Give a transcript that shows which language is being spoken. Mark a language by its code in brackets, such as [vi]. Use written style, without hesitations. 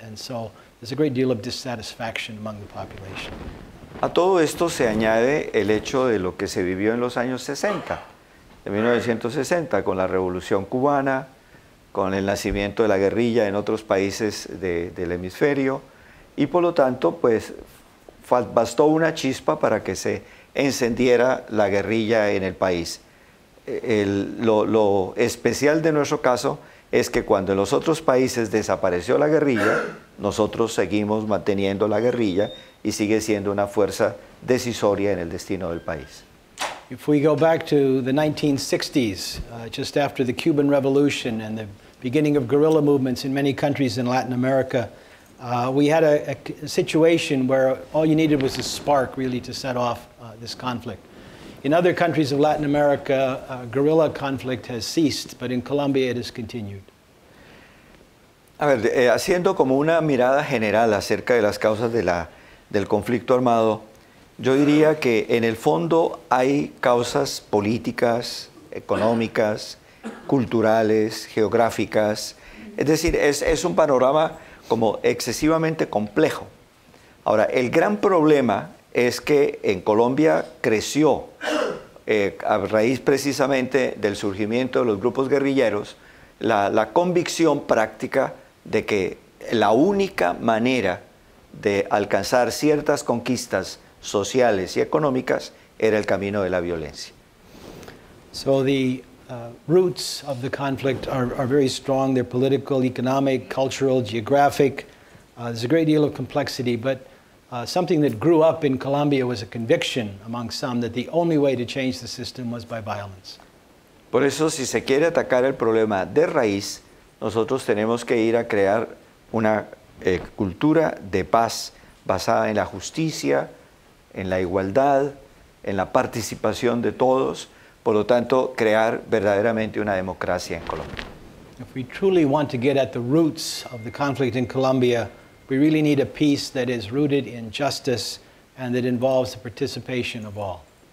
[en] And so there's a great deal of dissatisfaction among the population. [es] A todo esto se añade el hecho de lo que se vivió en los años 60, de 1960, con la Revolución Cubana, con el nacimiento de la guerrilla en otros países del hemisferio, y por lo tanto, pues, bastó una chispa para que se encendiera la guerrilla en el país. Lo especial de nuestro caso es que cuando en los otros países desapareció la guerrilla, nosotros seguimos manteniendo la guerrilla y sigue siendo una fuerza decisoria en el destino del país. [en] If we go back to the 1960s, just after the Cuban Revolution and the beginning of guerrilla movements in many countries in Latin America, we had a situation where all you needed was a spark really to set off this conflict. In other countries of Latin America, guerrilla conflict has ceased, but in Colombia it has continued. [es] A ver, haciendo como una mirada general acerca de las causas del conflicto armado, yo diría que en el fondo hay causas políticas, económicas, culturales, geográficas. Es decir, es un panorama como excesivamente complejo. Ahora, el gran problema es que en Colombia creció, a raíz precisamente del surgimiento de los grupos guerrilleros, la convicción práctica de que la única manera de alcanzar ciertas conquistas sociales y económicas era el camino de la violencia. [en] So the roots of the conflict are very strong. They're political, economic, cultural, geographic. There's a great deal of complexity, but something that grew up in Colombia was a conviction among some that the only way to change the system was by violence. [es] Por eso, si se quiere atacar el problema de raíz, nosotros tenemos que ir a crear una cultura de paz basada en la justicia, en la igualdad, en la participación de todos, por lo tanto, crear verdaderamente una democracia en Colombia. [en] If we truly want to get at the roots of the conflict in Colombia, we really need a peace that is rooted in justice and that involves the participation of all.